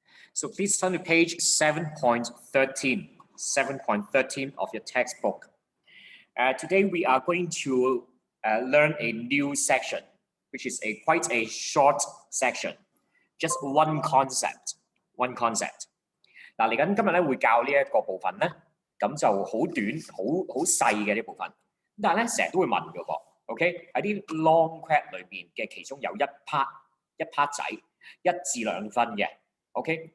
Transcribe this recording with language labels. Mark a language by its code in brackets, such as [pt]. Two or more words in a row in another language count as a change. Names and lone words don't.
[en] So please turn to page 7.13, 7.13 of your textbook. Today we are going to learn a new section, which is quite a short section, just one concept. [yue] 嗱，嚟緊今日咧會教呢一個部分咧，咁就好短、好細嘅呢部分。但係咧成日都會問嘅噃 ，OK？ 喺啲 [en] long quest [yue] 裏邊嘅其中有一 part 仔1至2分嘅 ，OK？